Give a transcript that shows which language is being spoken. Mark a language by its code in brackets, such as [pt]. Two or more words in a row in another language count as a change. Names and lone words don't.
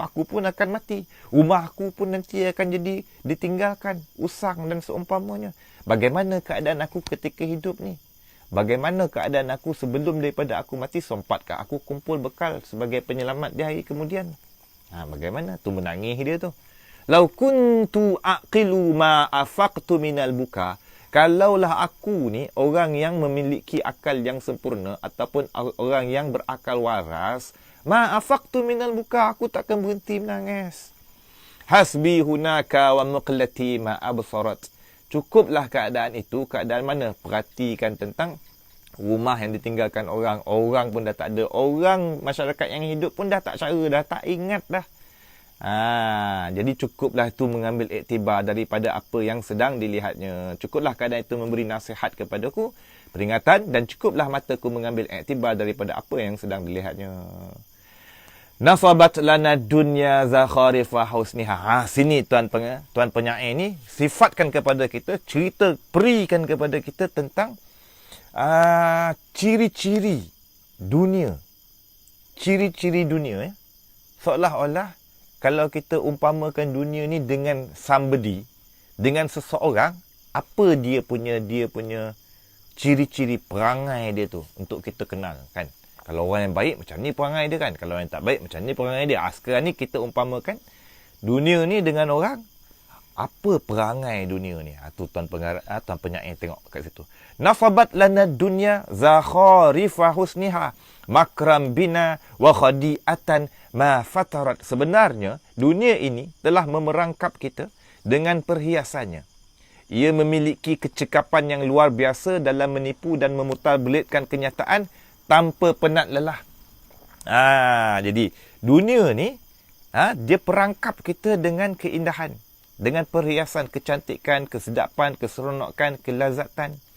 [ms] Aku pun akan mati, rumah aku pun nanti akan jadi ditinggalkan, usang dan seumpamanya. Bagaimana keadaan aku ketika hidup ni? Bagaimana keadaan aku sebelum daripada aku mati? Sempatkah aku kumpul bekal sebagai penyelamat di hari kemudian? Bagaimana? Tu menangis dia tu. [ar] لو كنت عاقلا ما أفقت من البكا. [ms] Kalaulah aku ni orang yang memiliki akal yang sempurna ataupun orang yang berakal waras, [ar] ما أفقت من البكا, [ms] aku takkan berhenti menangis. [ar] حسبي هناك ومقلتي ما أبصرت. [ms] Cukuplah keadaan itu. Keadaan mana? Perhatikan tentang rumah yang ditinggalkan orang. Orang pun dah tak ada. Orang, masyarakat yang hidup pun dah tak cara, dah tak ingat dah. Jadi cukuplah itu mengambil iktibar daripada apa yang sedang dilihatnya. Cukuplah keadaan itu memberi nasihat kepadaku, peringatan, dan cukuplah mataku mengambil iktibar daripada apa yang sedang dilihatnya. [ar] نصبت لنا دنيا زخارف حسنها. [ms] Sini tuan penyair ni sifatkan kepada kita, berikan kepada kita tentang ciri-ciri dunia. Ciri-ciri dunia. Seolah-olah kalau kita umpamakan dunia ni dengan somebody, dengan seseorang, apa dia punya ciri-ciri perangai dia tu untuk kita kenal kan. Kalau orang yang baik, macam ni perangai dia kan. Kalau orang yang tak baik, macam ni perangai dia. Sekarang ni kita umpamakan dunia ni dengan orang, apa perangai dunia ni? Tu tuan penyair tengok kat situ. [ar] نصبت لنا دنيا زخارف حسنها مكرا بنا وخديعة ما فترت. [ms] Sebenarnya dunia ini telah memerangkap kita dengan perhiasannya. Ia memiliki kecekapan yang luar biasa dalam menipu dan memutarbelitkan kenyataan tanpa penat lelah. Jadi dunia ni dia perangkap kita dengan keindahan, dengan perhiasan, kecantikan, kesedapan, keseronokan, kelazatan.